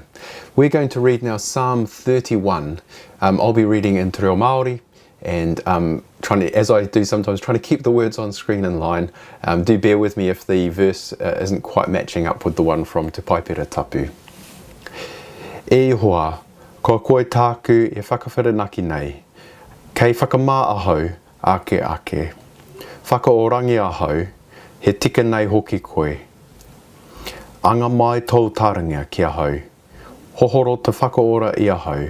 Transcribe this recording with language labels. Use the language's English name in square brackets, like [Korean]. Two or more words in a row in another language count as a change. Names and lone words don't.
[English] We're going to read now Psalm 31. I'll be reading in Te Reo Māori and trying to, as I do sometimes, trying to keep the words on screen in line. Do bear with me if the verse isn't quite matching up with the one from Te Paipera Tapu. [Māori] E hoa, ko koe tāku e whakawhiranaki nei, kei whakamā ahau ake ake. Whakaorangi ahau, he tika nei hoki koe. Anga mai tau taringa ki ahau, hohoro te whakaora I ahau.